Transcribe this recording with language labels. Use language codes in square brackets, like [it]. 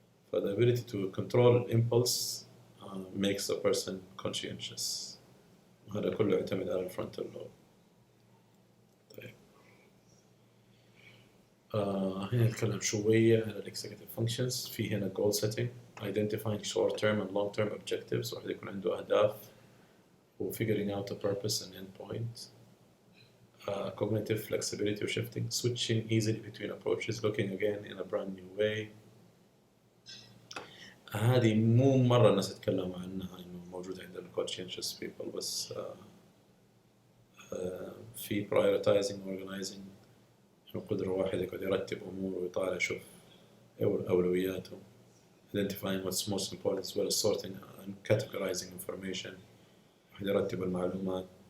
[en] The ability to control impulse makes a person conscientious. [ar] وهذا كله يعتمد على الفرونتال لوب. طيب هنا نتكلم شوية عن الإكسكتيف functions. في هنا [en] goal setting, identifying short term and long term objectives. [ar] واحد يكون عنده أهداف و [en] figuring out a purpose and end point. Cognitive flexibility or shifting, switching easily between approaches, looking again in a brand new way. [ar] هذه مو مرة الناس يتكلموا عنها إنه موجودة عند conscientious people، بس في [en] prioritizing organizing، [ar] القدرة واحد يقعد يرتب أموره ويطالع شوف أولوياته، [en] identifying what's most important as well as sorting and categorizing information، [ar] واحد يرتب المعلومات.